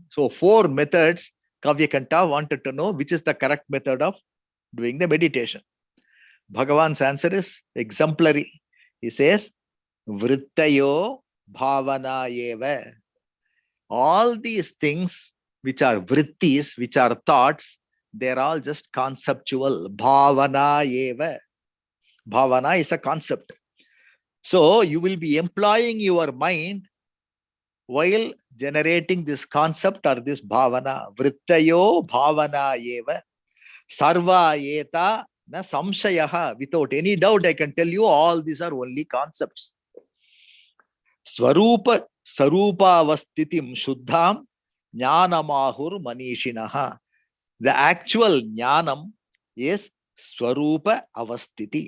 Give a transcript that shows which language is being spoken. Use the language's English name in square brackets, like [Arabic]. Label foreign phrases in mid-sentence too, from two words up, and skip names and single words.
[English] So 4 methods Kavya Kanta wanted to know which is the correct method of doing the meditation. Bhagavan's answer is exemplary. He says, [Sanskrit] Vrittayo Bhavana Eva. [English] All these things which are vrittis, which are thoughts, they're all just conceptual. [Sanskrit] Bhavana Eva. [English] Bhavana is a concept. So you will be employing your mind while generating this concept or this bhavana. [Sanskrit] Vrittayo Bhavana Eva. Sarva Eta na samshayaha. [English] Without any doubt, I can tell you all these are only concepts. [Sanskrit] Swarupa Sarupa Avastitim Shuddham Jnanamahur Manishinaha. [English] The actual Jnanam is [Sanskrit] Swarupa Avastiti.